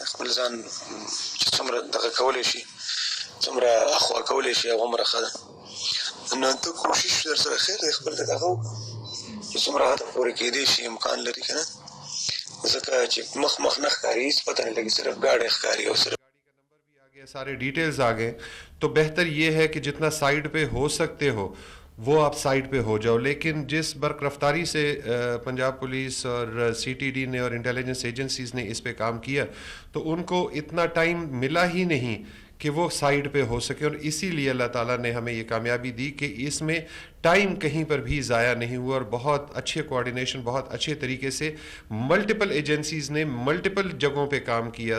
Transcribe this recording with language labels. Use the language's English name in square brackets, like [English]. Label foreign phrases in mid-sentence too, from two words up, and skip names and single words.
[Pashto] خپل ځان چې څومره دغه کولی شي، څومره اخوا کولی شي، هغومره ښه ده. نو ته کوشش در سره خیر دی، خپل ته دغه وکړه چې څومره حده پورې کېدی شي، امکان لري که نه، ځکه چې مخ نه ښکاري، هېڅ پته نه لګي، صرف ګاډی ښکاري او صرف [Urdu] سارے ڈیٹیلز آ گئے. تو بہتر یہ ہے کہ جتنا سائٹ پہ ہو سکتے ہو وہ آپ سائٹ پہ ہو جاؤ. لیکن جس برق رفتاری سے پنجاب پولیس اور سی ٹی ڈی نے اور [English] intelligence agencies [Urdu] نے اس پہ کام کیا، تو ان کو اتنا ٹائم ملا ہی نہیں کہ وہ سائٹ پہ ہو سکے، اور اسی لیے اللہ تعالیٰ نے ہمیں یہ کامیابی دی کہ اس میں ٹائم کہیں پر بھی ضائع نہیں ہوا، اور بہت اچھے کوارڈینیشن، بہت اچھے طریقے سے [English] multiple agencies [Urdu] نے ملٹیپل جگہوں پہ کام کیا.